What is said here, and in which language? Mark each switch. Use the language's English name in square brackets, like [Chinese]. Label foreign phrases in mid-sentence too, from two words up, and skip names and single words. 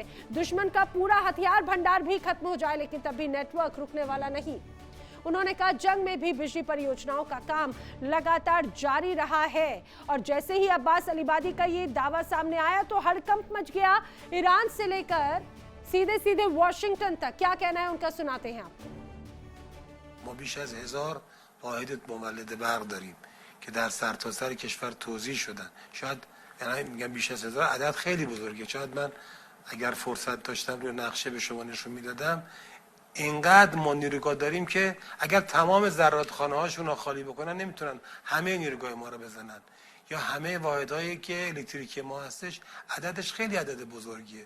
[Hindi] दुश्मन का पूरा हथियार भंडार भी खत्म हो जाए लेकिन तब भी नेटवर्क रुकने वाला नहीं। उन्होंने कहा जंग में भी बिजली परियोजनाओं का काम लगातार जारी रहा है। और जैसे ही अब्बास अलीबादी का ये दावा सामने आया तो हड़कंप मच गया ईरान से लेकर सीधे सीधे वॉशिंगटन तक। क्या कहना है उनका सुनाते हैं आपको। [Persian] ما بیش از 1000 واحد مولد برق داریم که در سرتاسر کشور توزیع شدن. شاید یعنی میگم بیش از 1000 عدد خیلی بزرگه. شاید من اگر فرصت داشتم روی نقشه به شما نشون میدادم اینقدر ما نیروگاه داریم که اگر تمام زرادخانه هاشون رو خالی بکنن نمیتونن همه نیروگاه ما رو بزنن یا همه واحدهایی که الکتریکی ما هستش عددش خیلی عدد بزرگیه.